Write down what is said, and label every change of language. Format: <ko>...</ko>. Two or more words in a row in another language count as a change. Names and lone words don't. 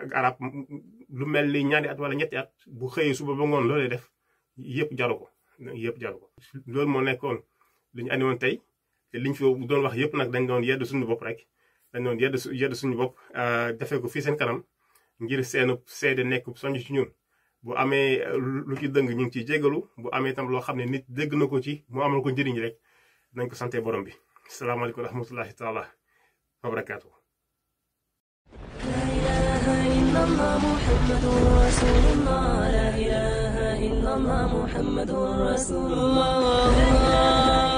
<wo>ak arab lu mel ni ñaari at wala ñetti at bu xëyee suba ba ngoon loolee def yëpp jaru ko loolu moo nekkoon li ñu andi woon tey liñ fi doon wax yëpp nag dañ doon yedd suñu bopp rek dañ doon yedd suñu bopp defee ko fii seen kanam ngir seen seede nekk soññ ci ñun bu amee lu ci dëng ñu ngi ciy jégalu bu amee itam loo xam ne nit dégg na ko ci mu amal ko njëriñ rek nañ ko sante borom bi</wo> <ar>السلام عليكم ورحمة الله تعالى وبركاته. لا إله إلا الله محمد رسول الله لا إله إلا الله محمد رسول الله</ar>